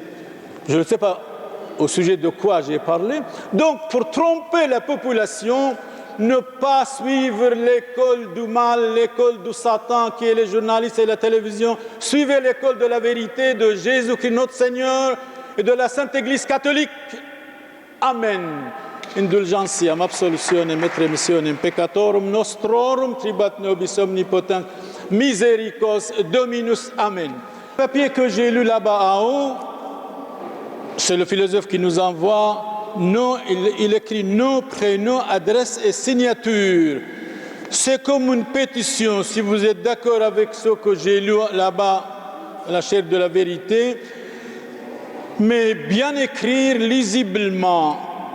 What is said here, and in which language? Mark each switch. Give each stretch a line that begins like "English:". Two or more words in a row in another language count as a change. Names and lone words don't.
French: Je ne sais pas au sujet de quoi j'ai parlé. Donc, pour tromper la population, ne pas suivre l'école du mal, l'école du Satan, qui est les journalistes et la télévision. Suivez l'école de la vérité de Jésus-Christ, notre Seigneur, et de la Sainte Église catholique. Amen.
Latin: Indulgentiam, absolutionem et remissionem peccatorum nostrorum, tribat nobis omnipotent, misericors Dominus.
French: Amen. Le papier que j'ai lu là-bas en haut, c'est le philosophe qui nous envoie, il écrit nom, prénom, adresse et signature. C'est comme une pétition, si vous êtes d'accord avec ce que j'ai lu là-bas, la chaire de la vérité, mais bien écrire lisiblement.